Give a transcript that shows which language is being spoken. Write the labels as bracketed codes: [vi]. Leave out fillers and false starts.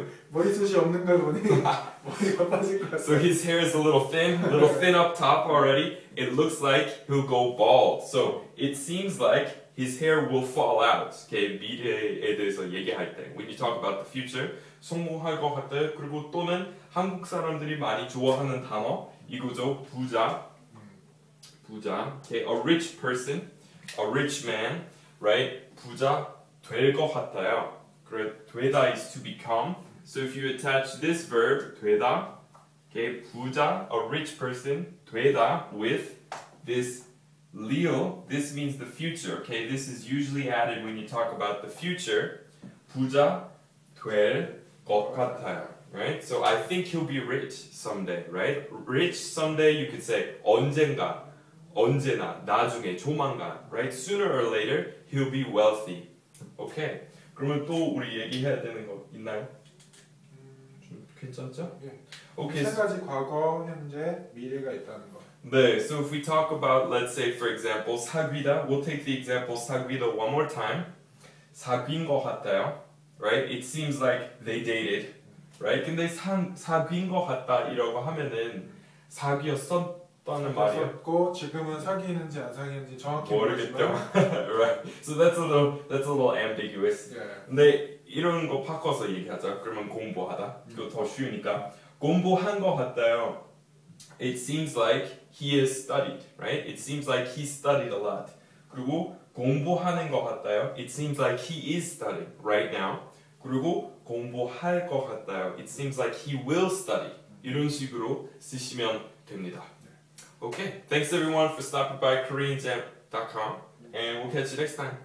[ko] 머리숱이 없는 걸 보니 머리가 빠질 것 같아요. [en] So his hair is a little thin up top already. It looks like he'll go bald. So it seems like his hair will fall out. Okay, [ko] 미래에 대해서 얘기할 때 [en] when you talk about the future [ko] 성공할 것 같아요. 그리고 또는 한국 사람들이 많이 좋아하는 단어 이거죠. 부자. [en] Okay, a rich person, a rich man, right? [ko] 부자 될 것 같아요. [en] 그래 되다 is to become. So if you attach this verb 되다, okay, 부자, a rich person, 되다 with this Leo, this means the future, okay? This is usually added when you talk about the future. [ko] 부자 될 것 같아요, right? [en] So I think he'll be rich someday, right? Rich someday you could say [ko] 언젠가, 언제나, 나중에, 조만간, [en] right? Sooner or later he'll be wealthy. Okay. [ko] 그러면 또 우리 얘기해야 되는 거 있나요? 괜찮죠? 예. [en] Okay. [ko] 세 가지 과거, 현재, 미래가 있다는 거. [en] 네, so if we talk about, let's say, for example, 사귀다, we'll take the example 사귀다 one more time. [ko] 사귄 것 같아요, right? [en] It seems like they dated, right? [ko] 근데 사귄 것 같다 이라고 하면은 사귀었었다는 말이에요. 사귀었고 지금은 사귀는지 안 사귀는지 정확히 모르겠죠? 모르지만 [en] Right. So that's a little ambiguous. [ko] 예. 근데 이런 거 바꿔서 얘기하자. 그러면 공부하다. 이거 더 쉬우니까. 공부한 것 같아요. [en] It seems like he has studied, right? It seems like he studied a lot. [ko] 그리고 공부하는 것 같아요. [en] It seems like he is studying right now. [ko] 그리고 공부할 것 같아요. [en] It seems like he will study. [ko] 이런 식으로 쓰시면 됩니다. [en] Okay, thanks everyone for stopping by KoreanJam.com and we'll catch you next time.